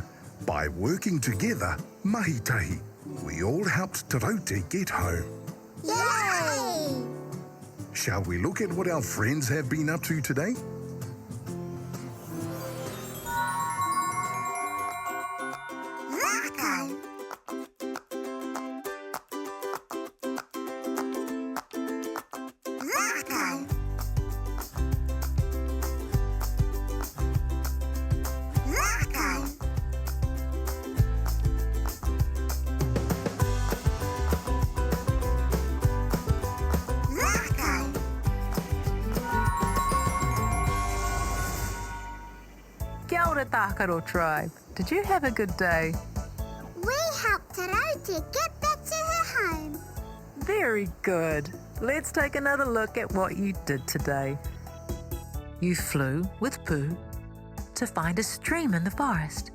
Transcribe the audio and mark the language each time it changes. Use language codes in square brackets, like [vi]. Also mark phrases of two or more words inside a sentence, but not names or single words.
[en] By working together, [mi] mahi tahi, [en] we all helped Taraute get home. Yay! Shall we look at what our friends have been up to today? Rakau. Rakau. Rakau. Rakau. [mi] Kia ora Tākaro Tribe. [en] Did you have a good day? We helped Taraute get back to her home. Very good. Let's take another look at what you did today. You flew with Pooh to find a stream in the forest.